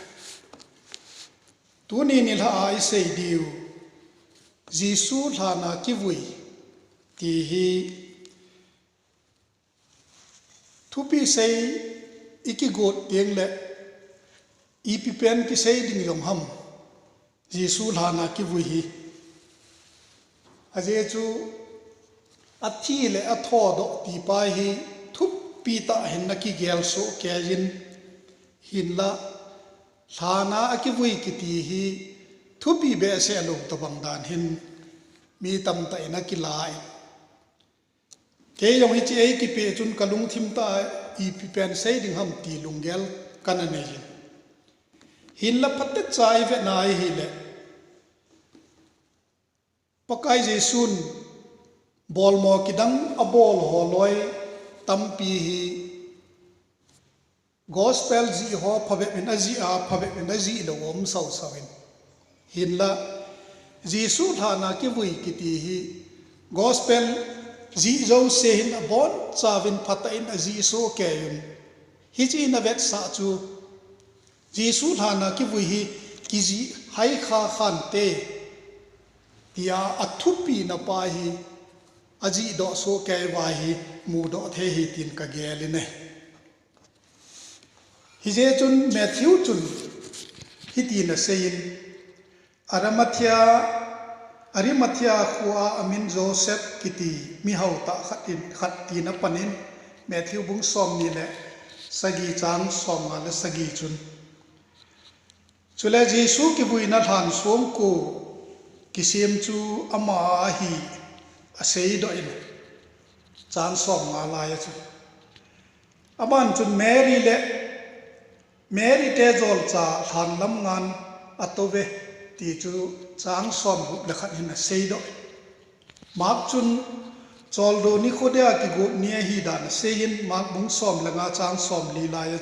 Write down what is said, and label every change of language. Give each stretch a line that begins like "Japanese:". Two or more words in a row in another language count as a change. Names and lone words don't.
Thado Chin: Tuni nila ai sei diu Jisu hlana ki vui ti hi thupi sei iki got teng le ipi pen ki sei ding yom ham Jisu hlana ki vui hi aje chu athi le atho do ti pa hi thupi ta hen na ki gel so kejin hinla Thana akivui kiti hi thupi be se alum to bangdan hin mi tam ta ina kilai ke yong hi che ki pe chun kalung thim ta I pi pen sei ding ham ti lungel kanane hin la phatte chai ve nai hi le pakai jesun bol mo kidang abol holoi tampi hi Gospel ji ho phabe min aji a phabe min aji lo om sau sawin hinla Jisu thana ki vui kiti hi gospel ji zo se hin abon chawin phata in aji so ke yun hi chi na vet sa chu Jisu thana ki vui hi ki ji hai kha khan te tia athupi na pa hi aji do so ke wa hi mu do the hi tin ka geline Hije chun Matthew chun hiti na sein Arimathea khua amin Joseph kiti mi hau ta khati na panin Matthew bung som ni le sagi chang som ma le sagi chun chule Jisu ki buina than som ko kisim chu ama hi asei do in chang som ma la ya chu aban chun Mary te zol cha than lam ngan atove ti chu chang som hu le khat hin sei do mak chun chol do ni khodia ki go nia hi dan sein mak bung som langa chang som li la ya